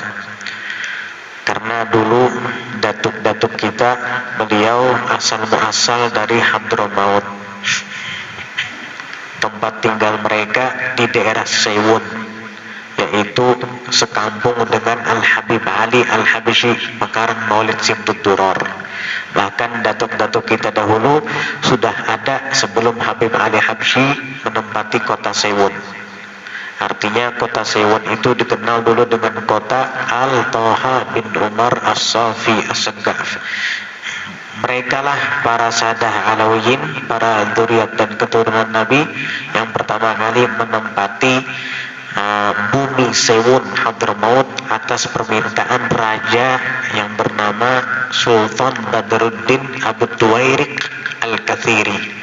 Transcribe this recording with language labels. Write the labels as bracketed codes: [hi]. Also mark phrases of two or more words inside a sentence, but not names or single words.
[id] Karena dulu datuk-datuk kita, beliau asal muasal dari Hadramaut. Tempat tinggal mereka di daerah Sewun, yaitu sekampung dengan Al-Habib Ali Al-Habsyi, pekarang Maulid Simtud Duror. Bahkan datuk-datuk kita dahulu sudah ada sebelum Habib Ali Habsyi menempati kota Sewun. Artinya kota Sewun itu dikenal dulu dengan kota Al-Toha bin Umar As-Safi As-Segaf. Mereka lah para sadah Alawiyin, para dzurriat dan keturunan Nabi yang pertama kali menempati bumi Sewun Hadramaut atas permintaan raja yang bernama Sultan Badruddin Abu Tuwairik Al-Kathiri.